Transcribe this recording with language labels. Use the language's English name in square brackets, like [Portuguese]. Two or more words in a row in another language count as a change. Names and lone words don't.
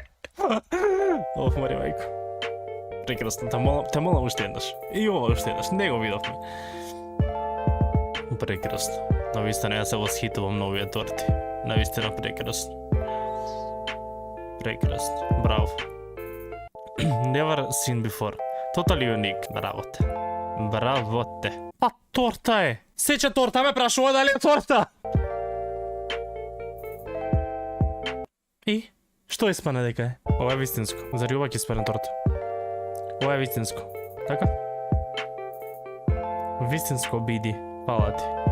[Macedonian] Оф, мари мајко. Прекрасно, те молам уште еднаш. И ова уште еднаш, не го видовме. Прекрасно. Навистина ја се восхитувам на овие торти. Навистина прекрасно. Прекрасно. Браво. [English] Never seen before. Totally unique. [Macedonian] Браво те. Браво те. Па торта е. Сече торта ме прашува дали е торта. И? Што испане дека е? Ова е вистинско. Зари ова ќе испане торта? Ова е вистинско. Така? Вистинско биди. Фала ти.